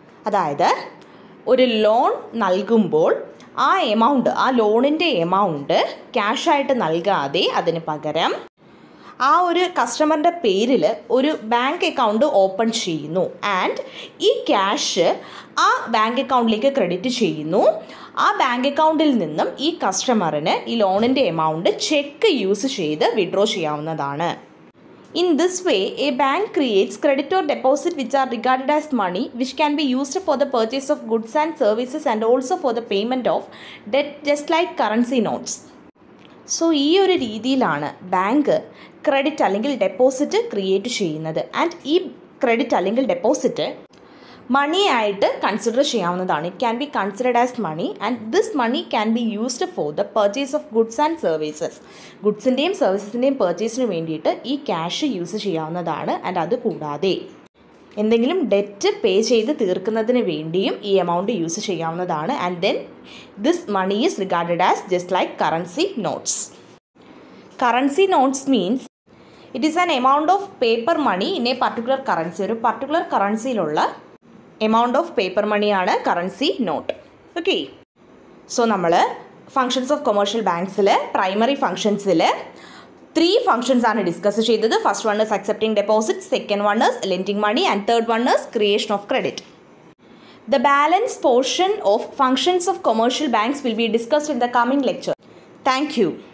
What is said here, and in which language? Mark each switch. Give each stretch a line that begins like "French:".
Malayalam: അതായത് ഒരു ലോൺ നൽകുമ്പോൾ ആ എമൗണ്ട്, ആ ലോണിൻ്റെ എമൗണ്ട് ക്യാഷായിട്ട് നൽകാതെ അതിന് പകരം ആ ഒരു കസ്റ്റമറിൻ്റെ പേരിൽ ഒരു ബാങ്ക് അക്കൗണ്ട് ഓപ്പൺ ചെയ്യുന്നു. ആൻഡ് ഈ ക്യാഷ് ആ ബാങ്ക് അക്കൗണ്ടിലേക്ക് ക്രെഡിറ്റ് ചെയ്യുന്നു. ആ ബാങ്ക് അക്കൗണ്ടിൽ നിന്നും ഈ കസ്റ്റമറിന് ഈ ലോണിൻ്റെ എമൗണ്ട് ചെക്ക് യൂസ് ചെയ്ത് വിഡ്രോ ചെയ്യാവുന്നതാണ്.
English: In this way, a bank creates credit or deposit which are regarded as money, which can be used for the purchase of goods and services and also for the payment of debt, just like currency notes.
Malayalam: So ഈ ഒരു രീതിയിലാണ് bank credit അല്ലെങ്കിൽ deposit create ചെയ്യുന്നത്. And ഈ credit അല്ലെങ്കിൽ deposit മണി ആയിട്ട് consider ചെയ്യാവുന്നതാണ്.
English: It can be considered as money and this money can be used for the purchase of goods and services.
Malayalam: ഗുഡ്സിൻ്റെയും സർവീസസിൻ്റെയും പർച്ചേസിന് വേണ്ടിയിട്ട് ഈ ക്യാഷ് യൂസ് ചെയ്യാവുന്നതാണ്. ആൻഡ് അത് കൂടാതെ എന്തെങ്കിലും ഡെറ്റ് പേ ചെയ്ത് തീർക്കുന്നതിന് വേണ്ടിയും ഈ എമൗണ്ട് യൂസ് ചെയ്യാവുന്നതാണ്.
English: And then this money is regarded as just like currency notes. Currency notes means it is an amount of paper money in a particular currency.
Malayalam: ഒരു particular കറൻസിയിലുള്ള amount of paper മണിയാണ് currency note. Okay, so നമ്മൾ functions of commercial ബാങ്ക്സിൽ primary ഫങ്ഷൻസിൽ 3 functions ആണ് discuss ചെയ്തത്.
English: First one is accepting deposit, second one is lending money and third one is creation of credit. The balance portion of functions of commercial banks will be discussed in the coming lecture. Thank you.